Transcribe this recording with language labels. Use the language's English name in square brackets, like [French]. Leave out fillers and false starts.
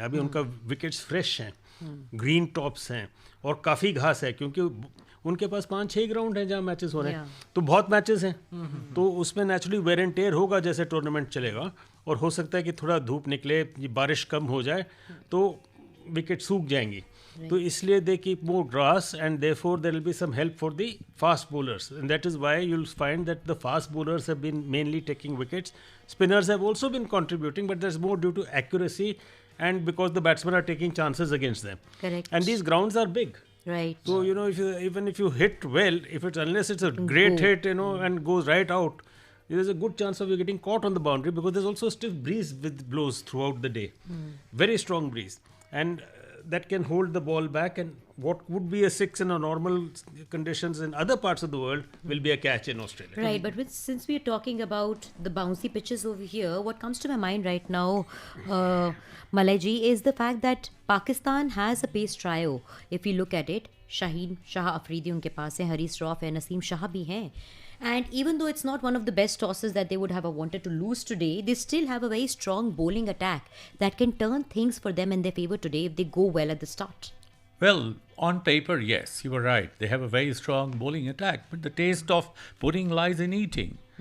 [Hindi] अभी उनका wickets fresh हैं, ग्रीन टॉप्स हैं और काफ़ी घास है, क्योंकि उनके पास 5-6 ग्राउंड हैं जहाँ मैचेस हो रहे हैं, तो बहुत मैचेस हैं, तो उसमें नेचुरली वेयर एंड टेयर होगा जैसे टूर्नामेंट चलेगा। और हो सकता है कि थोड़ा धूप निकले, बारिश कम हो जाए तो विकेट सूख जाएंगी, तो इसलिए [English] They keep more grass and therefore there will be some help for the fast bowlers, and that is why you'll find that the fast bowlers have been mainly taking wickets. Spinners have also been contributing, but that's more due to accuracy and because the batsmen are taking chances against them. Correct. And these grounds are big. Right. So, even if you hit well, unless it's a great hit, and goes right out, there's a good chance of you getting caught on the boundary, because there's also a stiff breeze with blows throughout the day. Very strong breeze. And that can hold the ball back, and what would be a 6 in a normal conditions in other parts of the world will be a catch in Australia. Right, but since we are talking about the bouncy pitches over here, what comes to my mind right now, Malay ji, is the fact that Pakistan has a pace trio. If you look at it, [Hindi] Shaheen Shah Afridi उनके पास है, Harish rough है, नसीम शाह भी हैं. [English] And even though it's not one of the best tosses that they would have wanted to lose today, they still have a very strong bowling attack that can turn things for them in their favor today if they go well at the start. Well, on paper, yes, you were right. They have a very strong bowling attack, but the taste of pudding lies in eating.